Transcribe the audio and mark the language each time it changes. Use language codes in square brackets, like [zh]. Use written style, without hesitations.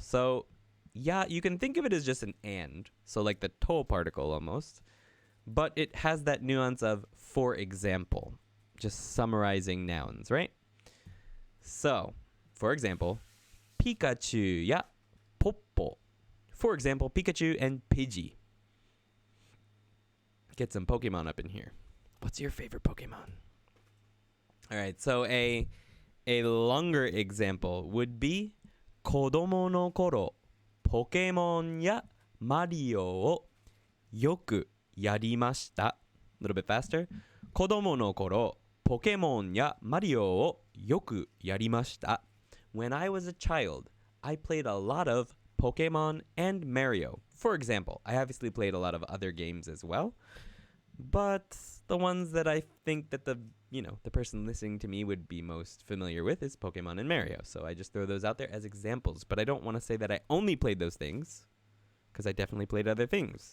[en] So, ya, you can think of it as just an and, so like the to particle almost, but it has that nuance of for example, just summarizing nouns, right? So, for example, Pikachu ya Poppo. For example, Pikachu and Pidgey. Get some Pokemon up in here. What's your favorite Pokemon? All right, so a longer example would be [ja] 子供の頃、ポケモンやマリオをよくやりました。 [en] A little bit faster. [ja] 子供の頃、ポケモンやマリオをよくやりました。 [en] When I was a child, I played a lot of Pokemon and Mario. For example, I obviously played a lot of other games as well, but the ones that I think that the person listening to me would be most familiar with is Pokemon and Mario. So I just throw those out there as examples, but I don't want to say that I only played those things, because I definitely played other things.